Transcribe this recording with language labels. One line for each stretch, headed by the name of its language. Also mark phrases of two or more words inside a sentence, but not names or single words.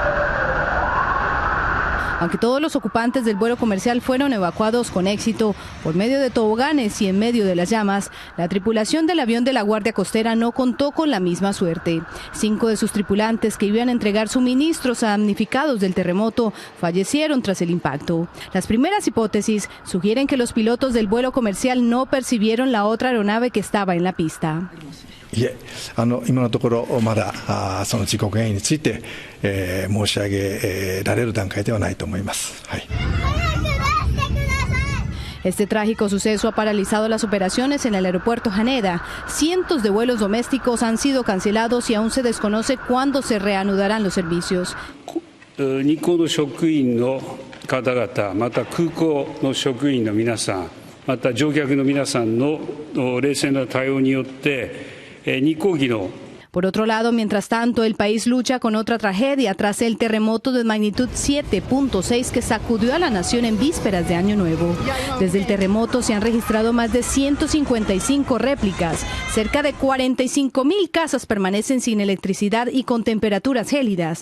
Spanish: Aunque todos los ocupantes del vuelo comercial fueron evacuados con éxito por medio de toboganes y en medio de las llamas, la tripulación del avión de la Guardia Costera no contó con la misma suerte. 5 de sus tripulantes que iban a entregar suministros a damnificados del terremoto fallecieron tras el impacto. Las primeras hipótesis sugieren que los pilotos del vuelo comercial no percibieron la otra aeronave que estaba en la pista.
Japanese: いえ、今のところまだその事故原因について、申し上げられる段階ではないと思います。はい。
Spanish: Este trágico suceso ha paralizado las operaciones en el aeropuerto Haneda. Cientos de vuelos domésticos han sido cancelados y aún se desconoce cuándo se reanudarán los servicios.
Japanese: 日航の職員の方々、また空港の職員の皆さん、また乗客の皆さんの冷静な対応によって、日航機の
Spanish: Por otro lado, mientras tanto, el país lucha con otra tragedia tras el terremoto de magnitud 7.6 que sacudió a la nación en vísperas de Año Nuevo. Desde el terremoto se han registrado más de 155 réplicas. Cerca de 45.000 casas permanecen sin electricidad y con temperaturas gélidas.